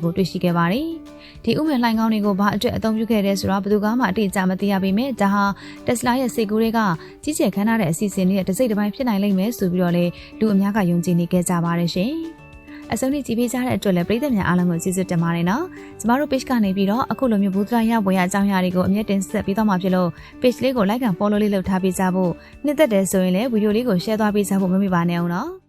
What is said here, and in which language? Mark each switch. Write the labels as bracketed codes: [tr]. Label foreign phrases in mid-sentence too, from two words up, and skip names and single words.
[my] တွေကိုတွေ့ရှိခဲ့ပါတယ်။ဒီဥမင်လှိုင်းကောင်းတွေကိုဘာအတွက်အသုံးပြုခဲ့တဲ့ဆိုတာဘယ်သူမှအတိအကျမသိရပေမဲ့ဒါဟာတက်စလာရဲ့စိတ်ကူးတွေကကြီးကျယ်ခမ်းနားတဲ့အစီအစဉ်တွေရဲ့တစ်စိတ်တစ်ပိုင်းဖြစ်နိုင်လိမ့်မယ်ဆိုပြီးတော့လေလူအများကယုံကြည်နေကြကြပါတယ်ရှင်။အဆုံးထိကြည့်ပေးကြတဲ့အတွက်လည်းပရိသတ်များအားလုံးကိုကျေးဇူးတင်ပါတယ်နော်။ကျမတို့ page ကနေပြီးတော့အခုလိုမျိုးဘူးဒရာရပွဲရအကြောင်းအရာတွေကိုအမြဲတင်ဆက်ပေးသွားမှာဖြစ်လို့ page လေးကို [en] like and follow [my] လေးလုပ်ထားပေးကြဖို့နှစ်သက်တယ်ဆိုရင်လည်းဗီဒီယိုလေးကို share သွားပေးကြဖို့မမေ့ပါနဲ့အောင်နော်။